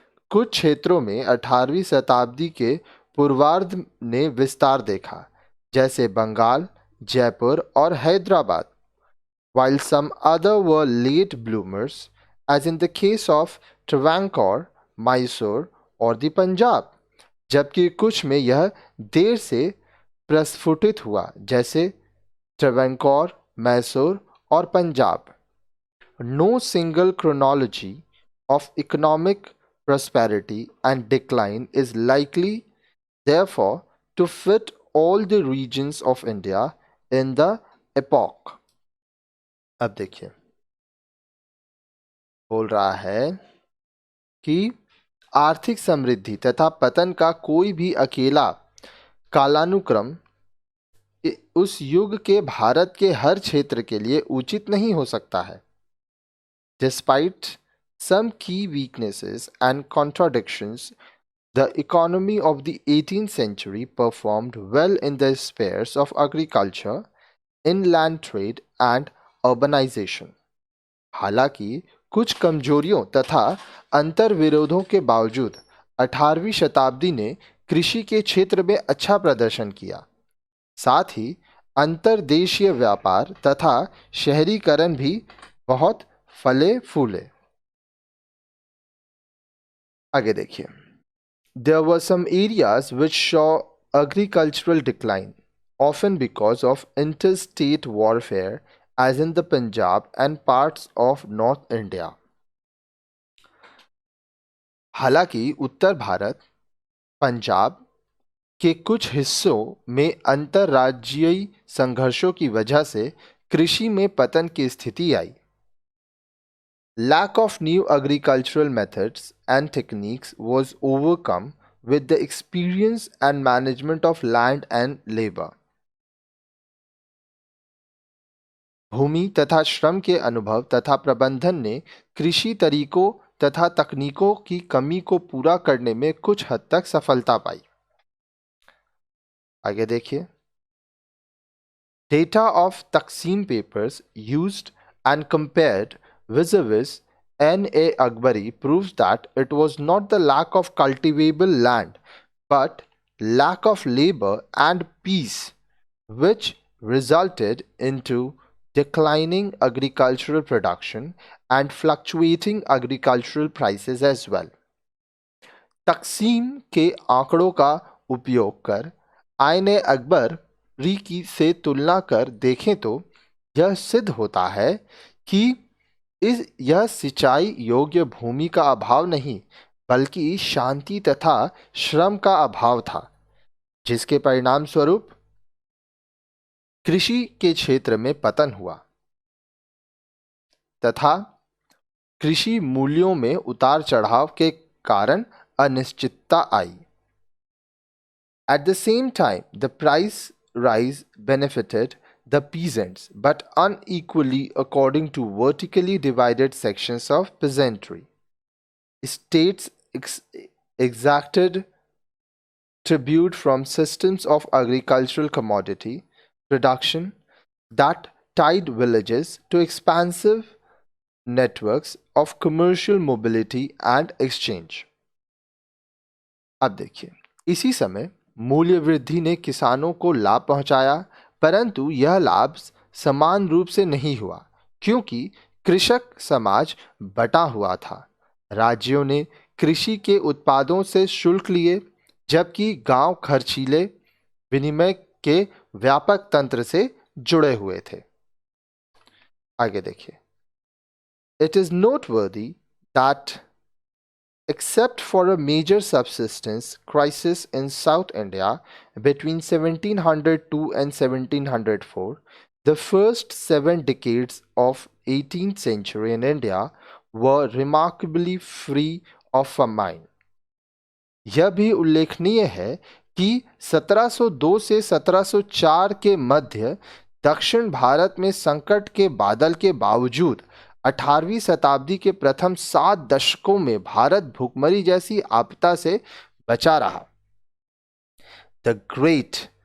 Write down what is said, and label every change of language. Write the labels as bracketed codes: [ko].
[hi] कुछ क्षेत्रों में 18वीं शताब्दी के पूर्वार्ध ने विस्तार देखा, जैसे बंगाल, जयपुर और Hyderabad, [en] while some other were late bloomers, as in the case of Travancore, Mysore [hi] और the Punjab, जबकि कुछ में यह देर से प्रस्फुटित हुआ, जैसे ट्रेवेंकोर, मैसूर और Punjab. [en] No single chronology of economic prosperity and decline is likely, therefore, to fit all the regions of India in the epoch. [hi] अब देखिए, बोल रहा है कि आर्थिक समृद्धि तथा पतन का कोई भी अकेला कालानुक्रम उस युग के भारत के हर क्षेत्र के लिए उचित नहीं हो सकता है. [en] Despite some key weaknesses and contradictions, the economy of the 18th century performed well in the spheres of agriculture, inland trade and urbanization. [hi] हालांकि कुछ कमजोरियों तथा अंतर्विरोधों के बावजूद 18वीं शताब्दी ने कृषि के क्षेत्र में अच्छा प्रदर्शन किया. साथ ही अंतर्देशीय व्यापार तथा शहरीकरण भी बहुत फले फूले. आगे देखिए. [en] There were some areas which saw agricultural decline, often because of interstate warfare, as in the Punjab and parts of North India. [hi] हालांकि उत्तर भारत, पंजाब के कुछ हिस्सों में अंतर्राज्यीय संघर्षों की वजह से कृषि में पतन की स्थिति आई. [en] Lack of new agricultural methods and techniques was overcome with the experience and management of land and labor. [hi] भूमि तथा श्रम के अनुभव तथा प्रबंधन ने कृषि तरीकों तथा तकनीकों की कमी को पूरा करने में कुछ हद तक सफलता पाई. आगे देखिए. [en] Data of Taksim papers used and compared vis-a-vis N.A. Akbari proves that it was not the lack of cultivable land but lack of labor and peace which resulted into declining agricultural production and fluctuating agricultural prices as well. [hi] तकसीम के आंकड़ों का उपयोग कर आईने अकबरी की से तुलना कर देखें तो यह सिद्ध होता है कि यह सिंचाई योग्य भूमि का अभाव नहीं बल्कि शांति तथा श्रम का अभाव था, जिसके परिणाम स्वरूप कृषि के क्षेत्र में पतन हुआ तथा कृषि मूल्यों में उतार चढ़ाव के कारण अनिश्चितता आई. [en] At the same time, the price rise benefited the peasants, but unequally according to vertically divided sections of peasantry. States exacted tribute from systems of agricultural commodity production that tied villages to expansive networks of commercial mobility and exchange. [hi] अब देखिए, इसी समय मूल्य वृद्धि ने किसानों को लाभ पहुंचाया, परंतु यह लाभ समान रूप से नहीं हुआ क्योंकि कृषक समाज बटा हुआ था. राज्यों ने कृषि के उत्पादों से शुल्क लिए, जबकि गांव खर्चीले विनिमय के व्यापक तंत्र से जुड़े हुए थे. आगे देखिए. [en] It is noteworthy that except for a major subsistence crisis in South India between 1702 and 1704, the first 7 decades of 18th century in India were remarkably free of famine. [hi] यह भी उल्लेखनीय है कि 1702 से 1704 के मध्य दक्षिण भारत में संकट के बादल के बावजूद 18वीं शताब्दी के प्रथम 7 दशकों में भारत भूखमरी जैसी आपदा से बचा रहा. [en] The great